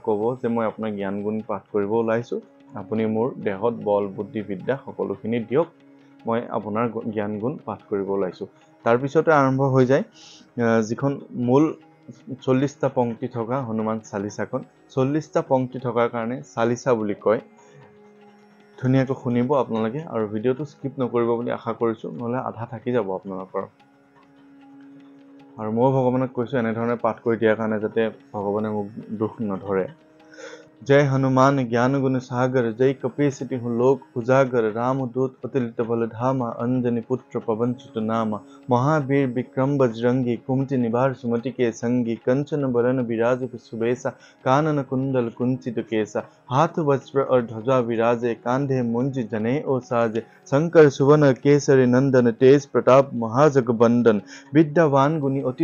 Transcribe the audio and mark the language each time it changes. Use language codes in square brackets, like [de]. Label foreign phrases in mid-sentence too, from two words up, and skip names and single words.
[as] ক'ব যে মই আপোনাৰ জ্ঞান গুণ পাঠ কৰিব ওলাইছোঁ আপুনি মোৰ দেহত বল বুদ্ধি বিদ্যা সকলোখিনি দিয়ক মই আপোনাৰ জ্ঞান গুণ পাঠ কৰিব ওলাইছোঁ তাৰপিছতে আৰম্ভ হৈ যায় যিখন মূল 40টা পংক্তি থকা হনুমান চালিচাখন 40টা পংক্তি থকাৰ কাৰণে চালিচা বুলি কয় ধুনীয়াকৈ শুনিব আপোনালোকে আৰু ভিডিঅ'টো স্কিপ নকৰিব বুলি আশা কৰিছোঁ নহ'লে আধা থাকি যাব আপোনালোকৰ আৰু মই ভগৱানক কৈছোঁ এনেধৰণে পাঠ কৰি দিয়াৰ কাৰণে যাতে ভগৱানে মোক দুখ নধৰে [hi] जय हनुमान ज्ञान गुण सागर जय कपीसति हूँ लोक उजागर राम दूत अतुलित बल धामा अंजनी पुत्र पवन सुत नामा महावीर विक्रम बजरंगी कुमति निवार सुमति के संगी कंचन बरन विराज सुबेसा कानन कुंडल कुंचित केसा हाथ वज्र और ध्वजा विराजे कांधे मुंज जने ओ साजे शंकर सुवन केसरी नंदन तेज प्रताप महाजगबंदन विद्यावान गुणी अति